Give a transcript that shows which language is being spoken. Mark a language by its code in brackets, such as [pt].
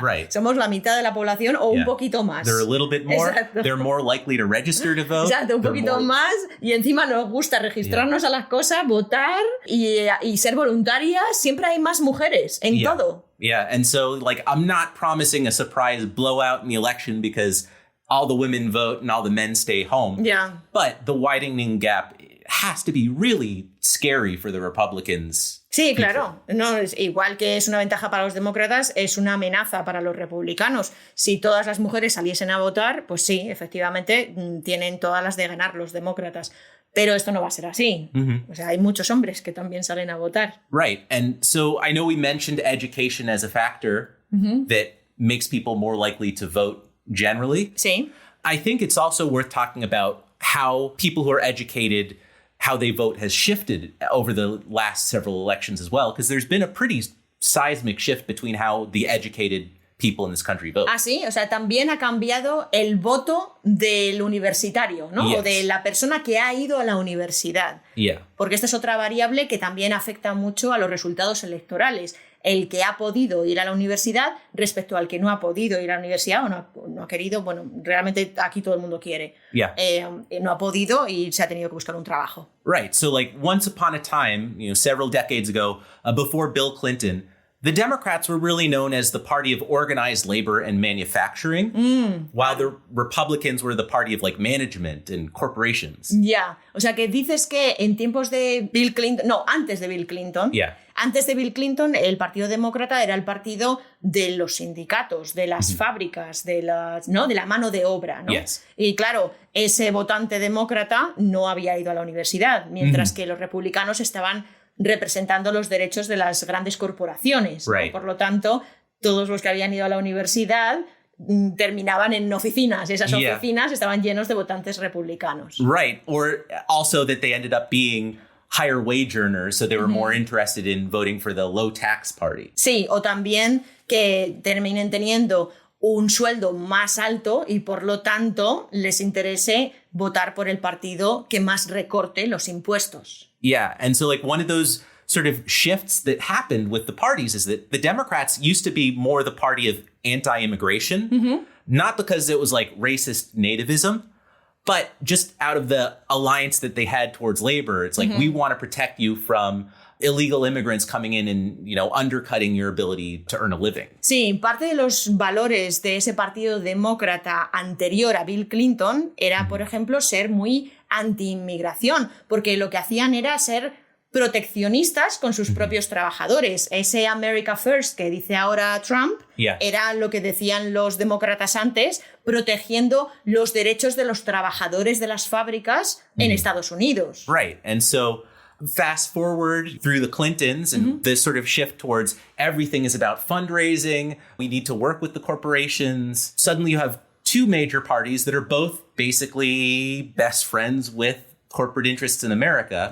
[en] Right. [es] Somos la mitad de la población o un poquito más. [en] They're a little bit more. [es] Exacto. [en] They're more likely to register to vote. [es] Exacto, un poquito más. Y encima nos gusta registrarnos a las cosas, votar y ser voluntarias. Siempre hay más mujeres en todo. [en] Yeah, and so, I'm not promising a surprise blowout in the election because all the women vote and all the men stay home. But the widening gap has to be really scary for the Republicans. [es] Sí, claro. No, es igual que es una ventaja para los demócratas, es una amenaza para los republicanos. Si todas las mujeres saliesen a votar, pues sí, efectivamente, tienen todas las de ganar los demócratas. Pero esto no va a ser así. O sea, hay muchos hombres que también salen a votar. [en] Right. And so I know we mentioned education as a factor that makes people more likely to vote generally. [es] Sí. [en] I think it's also worth talking about how people who are educated, how they vote has shifted over the last several elections as well, because there's been a pretty seismic shift between how the educated people in this country vote. [es] Ah, sí, o sea, también ha cambiado el voto del universitario, ¿no? [en] Yes. [es] O de la persona que ha ido a la universidad. [en] Yeah. [es] Porque esta es otra variable que también afecta mucho a los resultados electorales. El que ha podido ir a la universidad respecto al que no ha podido ir a la universidad o no ha querido, bueno, realmente aquí todo el mundo quiere. [en] Yeah. [es] No ha podido y se ha tenido que buscar un trabajo. [en] Right. So like once upon a time, several decades ago, before Bill Clinton, the Democrats were really known as the party of organized labor and manufacturing, while the Republicans were the party of like management and corporations. [es] Ya, o sea que dices que en tiempos de Bill Clinton, no, antes de Bill Clinton, antes de Bill Clinton el Partido Demócrata era el partido de los sindicatos, de las fábricas, de la mano de obra, ¿no? [en] Yes. [es] Y claro, ese votante demócrata no había ido a la universidad, mientras que los republicanos estaban representando los derechos de las grandes corporaciones. [en] Right. [es] ¿No? Por lo tanto, todos los que habían ido a la universidad terminaban en oficinas. Esas oficinas estaban llenos de votantes republicanos. [en] Right. Or also that they ended up being higher wage earners, so they were more interested in voting for the low tax party. [es] Sí, o también que terminen teniendo un sueldo más alto y por lo tanto les interese votar por el partido que más recorte los impuestos. [en] Yeah, and so like one of those sort of shifts that happened with the parties is that the Democrats used to be more the party of anti-immigration, not because it was like racist nativism, but just out of the alliance that they had towards labor. It's like, we want to protect you from illegal immigrants coming in and, undercutting your ability to earn a living. [es] Sí, parte de los valores de ese partido demócrata anterior a Bill Clinton era, por ejemplo, ser muy anti-inmigración, porque lo que hacían era ser proteccionistas con sus propios trabajadores. Ese America First que dice ahora Trump era lo que decían los demócratas antes, protegiendo los derechos de los trabajadores de las fábricas en Estados Unidos. [en] Right, and so fast forward through the Clintons and this sort of shift towards everything is about fundraising. We need to work with the corporations. Suddenly you have two major parties that are both basically best friends with corporate interests in America.